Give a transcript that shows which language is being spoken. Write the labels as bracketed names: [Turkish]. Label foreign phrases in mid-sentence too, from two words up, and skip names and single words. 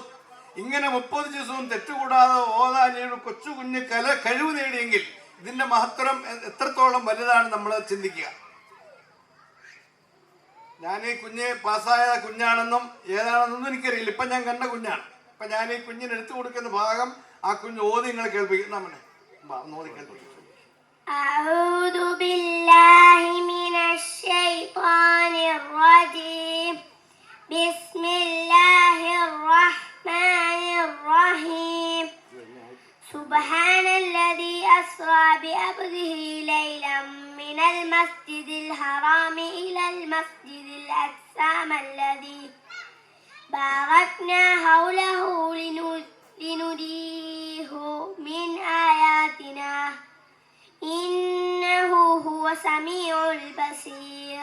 [Malayalam] ഇങ്ങനെ 30 ദിവസവും തെറ്റുകൂടാതെ ഓതാൻ ഈ കൊച്ചു കുഞ്ഞ് കഴിവ് നേടിയെങ്കിൽ ഇതിന്റെ മഹത്വം എത്രത്തോളം വലുതാണ് നമ്മൾ ചിന്തിക്കുക. ഞാൻ ഈ കുഞ്ഞ് പാസ്സായ കുഞ്ഞാണെന്നും ഏതാണെന്നൊന്നും എനിക്കറിയില്ല. ഇപ്പം ഞാൻ കണ്ട കുഞ്ഞാണ്. അപ്പം ഞാൻ ഈ കുഞ്ഞിന് എടുത്തു കൊടുക്കുന്ന ഭാഗം ആ കുഞ്ഞ് ഓതി നിങ്ങളെ കേൾപ്പിക്കും. നമ്മളെ ഓതി കേൾപ്പിക്കും. [Arabic] أعوذ بالله من الشيطان الرجيم. بسم الله الرحمن الرحيم. سبحان الذي أسرى بعبده ليلا من المسجد الحرام إلى المسجد الأقصى الذي باركنا حوله لنريه من آياتنا إنه هو سميع البصير.